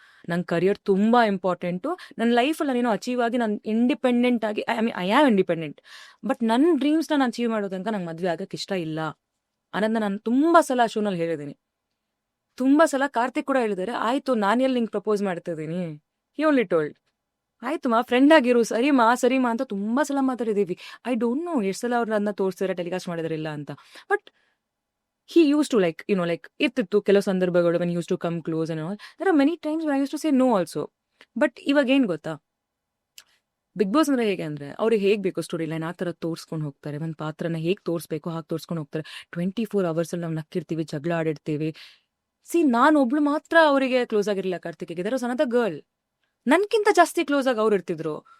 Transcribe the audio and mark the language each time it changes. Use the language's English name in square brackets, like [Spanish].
[Kannada] ನನ್ನ ಕರಿಯರ್ ತುಂಬಾ ಇಂಪಾರ್ಟೆಂಟು. ನನ್ನ ಲೈಫಲ್ಲಿ ನಾನೇನೋ ಅಚೀವ್ ಆಗಿ ನಾನು ಇಂಡಿಪೆಂಡೆಂಟ್ ಆಗಿ, [English] I am independent, [Kannada] ಬಟ್ ನನ್ನ ಡ್ರೀಮ್ಸ್ನ ನಾನು ಅಚೀವ್ ಮಾಡೋ ತನಕ ನಂಗೆ ಮದ್ವೆ ಆಗಕ್ಕೆ ಇಷ್ಟ ಇಲ್ಲ ಅನ್ನೋದನ್ನ ನಾನು ತುಂಬಾ ಸಲ ಶೋನಲ್ಲಿ ಹೇಳಿದ್ದೀನಿ. ತುಂಬಾ ಸಲ ಕಾರ್ತಿಕ್ ಕೂಡ ಹೇಳಿದ್ದಾರೆ, ಆಯ್ತು ನಾನು ಎಲ್ಲಿ ನಿಂಗೆ ಪ್ರಪೋಸ್ ಮಾಡ್ತಿದ್ದೀನಿ, [English] he only told [Kannada] ಆಯ್ತು ಮಾ ಫ್ರೆಂಡ್ ಆಗಿರು, ಸರಿಮಾ ಅಂತ ತುಂಬಾ ಸಲ ಮಾತಾಡಿದೀವಿ. [English] I don't know [Kannada] ಎಷ್ಟು ಸಲ ಅವ್ರನ್ನ ಅದನ್ನ ತೋರಿಸಿದ್ರೆ ಟೆಲಿಕಾಸ್ಟ್ ಮಾಡಿದ್ರಿಲ್ಲ ಅಂತ. [English] but he used to like [Kannada] ಇರ್ತಿತ್ತು ಕೆಲವು ಸಂದರ್ಭಗಳು [English] when he used to come close and all. There are many times when I used to say no also. [Kannada] But ಇವಾಗ ಏನ್ ಗೊತ್ತಾ, ಬಿಗ್ ಬಾಸ್ ಅಂದ್ರೆ ಹೇಗೆ ಅಂದ್ರೆ ಅವ್ರಿಗೆ ಹೇಗ್ ಬೇಕು ಸ್ಟೋರಿ ಲೈನ್ ಆ ತರ ತೋರ್ಸ್ಕೊಂಡು ಹೋಗ್ತಾರೆ. ಒಂದು ಪಾತ್ರನ ಹೇಗ್ ತೋರಿಸ್ಬೇಕು ಹಾಗೆ ತೋರ್ಸ್ಕೊಂಡು ಹೋಗ್ತಾರೆ. 24 hours ಅಲ್ಲಿ ನಾವು ನಕ್ಕಿರ್ತೀವಿ, ಜಗಳ ಆಡಿರ್ತೀವಿ. ನಾನು ಒಬ್ಳು ಮಾತ್ರ ಅವರಿಗೆ close ಆಗಿರ್ಲಿಲ್ಲ ಕಾರ್ತಿಕ್ಗೆ. [English] there was another girl, [Kannada] ನನ್ಕಿಂತ ಜಾಸ್ತಿ ಕ್ಲೋಸ್ ಆಗಿ ಅವ್ರು ಇರ್ತಿದ್ರು.